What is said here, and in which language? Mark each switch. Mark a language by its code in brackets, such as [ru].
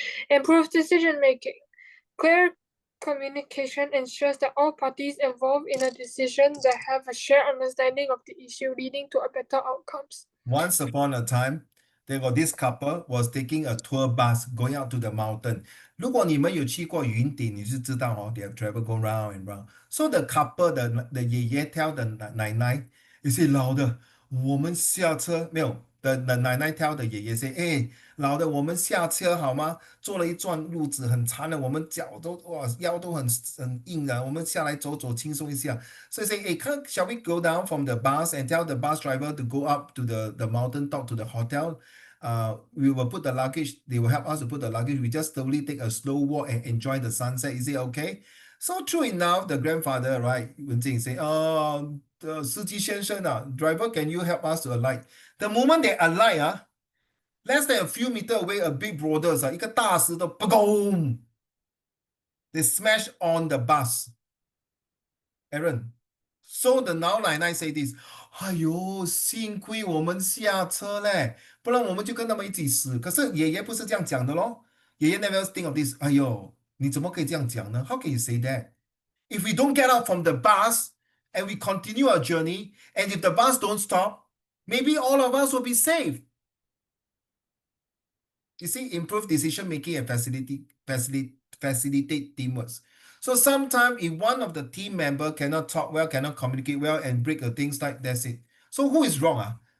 [en] Improves decision making. Clear communication ensures that all parties involved in a decision that have a shared understanding of the issue, leading to a better outcomes. Once upon a time, there was this couple was taking a tour bus going out to the mountain. [zh] 如果你们有去过云顶，你是知道哦, [en] they have traveled go round and round. So the couple, the [zh] 爷爷 tell the 奶奶, you say 老的，我们下车，没有 the 奶奶 tell the 爷爷 say, 哎，老的，我们下车好吗？坐了一段路子很长的，我们脚都哇腰都很硬了，我们下来走走轻松一下。 [en] So he say, hey, shall we go down from the bus and tell the bus driver to go up to the mountain top to the hotel? We will put the luggage, they will help us to put the luggage. We just slowly take a slow walk and enjoy the sunset. Is it okay? So true enough, the grandfather, right, Wen Jing say, the 司机先生, driver, can you help us to alight? The moment they alight, less than a few meters away, a big boulders, [zh] 一个大石头, [en] boom! They smash on the bus. Aaron. So the now [zh] 奶奶 say this, 哎呦，幸亏我们下车嘞，不然我们就跟他们一起死。可是爷爷不是这样讲的咯。爷爷 [en] never think of this, [zh] 哎呦，你怎么可以这样讲呢？ [en] How can you say that? If we don't get out from the bus and we continue our journey, and if the bus don't stop, maybe all of us will be safe. You see, improve decision making and facilitate teamwork. So sometimes if one of the team member cannot talk well, cannot communicate well, and break the things like that's it. So who is wrong?